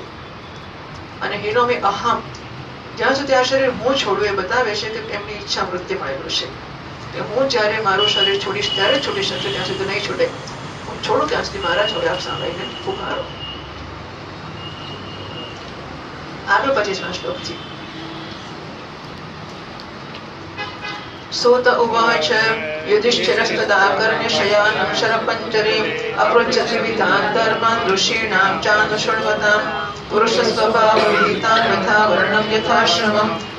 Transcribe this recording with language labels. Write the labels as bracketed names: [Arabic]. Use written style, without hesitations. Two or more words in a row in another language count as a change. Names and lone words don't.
[Gujarati] અને હિનોમે અહમ, જ્યાં સુધી આ શરીર હું છોડું એ બતાવે છે કે એમની ઈચ્છા મૃત્યુ મળેલું છે કે હું જ્યારે મારું શરીર છોડીશ ત્યારે જ છોડી શકશે, ત્યાં સુધી નહીં છૂટે. હું છોડું ત્યાં સુધી મારા જોડે આપ સાંભળીને ઉભા રહો. આગળ 25મા શ્લોકથી [Sanskrit] सूत उवाच युधिष्ठिरस्तदाकर्ण्य शयानं शरपञ्जरीं अपृच्छति विधान् धर्मान् ऋषीणां चानुशृण्वताम् पुरुषस्वभावविहितान् यथा वर्णं यथाश्रमं